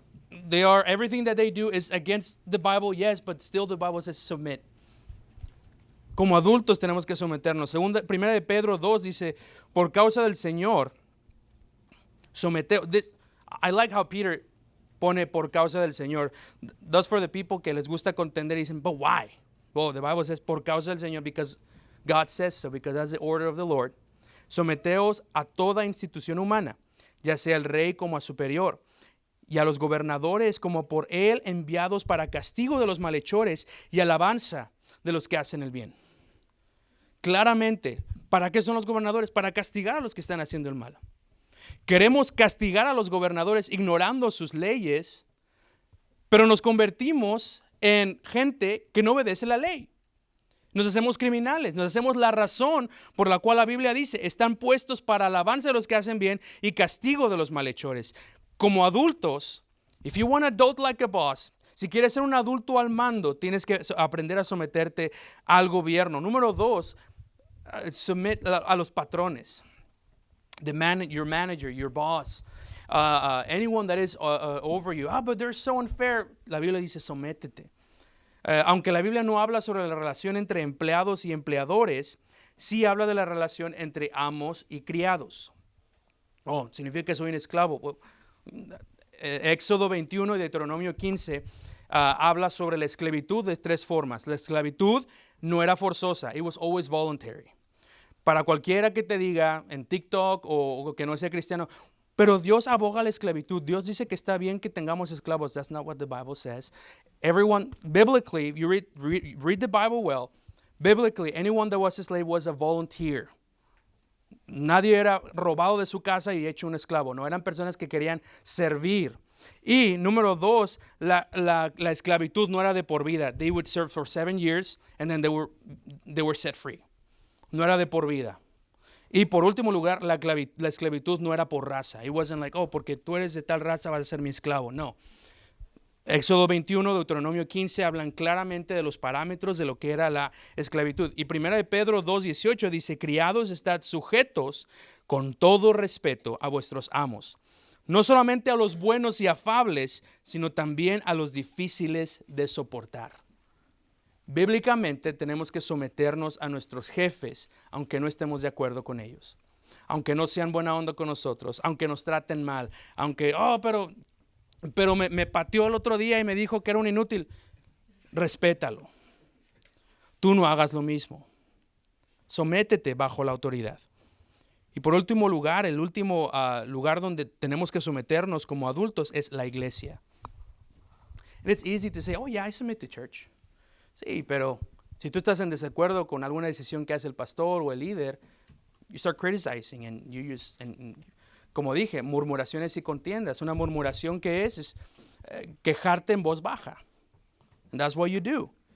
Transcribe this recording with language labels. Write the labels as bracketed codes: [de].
[en] Everything that they do is against the Bible, yes, but still the Bible says submit. [es] Como adultos tenemos que someternos. Primera de Pedro 2 dice, por causa del Señor, someteos. [en] I like how Peter [es] pone por causa del Señor. [en] Thus for the people [es] que les gusta contender dicen, [en] but why? Well, the Bible says [es] por causa del Señor, [en] because God says so, because that's the order of the Lord. [es] Someteos a toda institución humana, ya sea el rey como a superior, y a los gobernadores como por él enviados para castigo de los malhechores y alabanza de los que hacen el bien. Claramente, ¿para qué son los gobernadores? Para castigar a los que están haciendo el mal. Queremos castigar a los gobernadores ignorando sus leyes, pero nos convertimos en gente que no obedece la ley. Nos hacemos criminales, nos hacemos la razón por la cual la Biblia dice, están puestos para alabanza de los que hacen bien y castigo de los malhechores. Como adultos, [en] if you want to adult like a boss, [es] si quieres ser un adulto al mando, tienes que aprender a someterte al gobierno. Número 2, submit a los patrones. [en] Your manager, your boss, anyone that is over you. But they're so unfair. [es] La Biblia dice, sométete. Aunque la Biblia no habla sobre la relación entre empleados y empleadores, sí habla de la relación entre amos y criados. Significa que soy un esclavo. Éxodo 21 y Deuteronomio 15 habla sobre la esclavitud de tres formas. La esclavitud no era forzosa, [en] it was always voluntary. [es] Para cualquiera que te diga en TikTok o que no sea cristiano, pero Dios aboga la esclavitud. Dios dice que está bien que tengamos esclavos. [en] That's not what the Bible says. Everyone, biblically, if you read the Bible well, biblically, anyone that was a slave was a volunteer. [es] Nadie era robado de su casa y hecho un esclavo. No, eran personas que querían servir. Y número 2, la esclavitud no era de por vida. [en] They would serve for 7 years and then they were set free. [es] No era de por vida. Y por último lugar, la esclavitud no era por raza. [en] It wasn't like, [es] porque tú eres de tal raza vas a ser mi esclavo. No. Éxodo 21, Deuteronomio 15 hablan claramente de los parámetros de lo que era la esclavitud. Y primera de Pedro 2:18 dice, criados, estad sujetos con todo respeto a vuestros amos. No solamente a los buenos y afables, sino también a los difíciles de soportar. Bíblicamente tenemos que someternos a nuestros jefes, aunque no estemos de acuerdo con ellos, aunque no sean buena onda con nosotros, aunque nos traten mal, aunque, pero me pateó el otro día y me dijo que era un inútil. Respétalo. Tú no hagas lo mismo. Sométete bajo la autoridad. Y por último lugar, el último lugar donde tenemos que someternos como adultos es la iglesia. [en] And it's easy to say, oh yeah, I submit to church. [es] Sí, pero si tú estás en desacuerdo con alguna decisión que hace el pastor o el líder, [en] you start criticizing and you use, [es] como dije, murmuraciones y contiendas. Una murmuración que es quejarte en voz baja. [en] And that's what you do.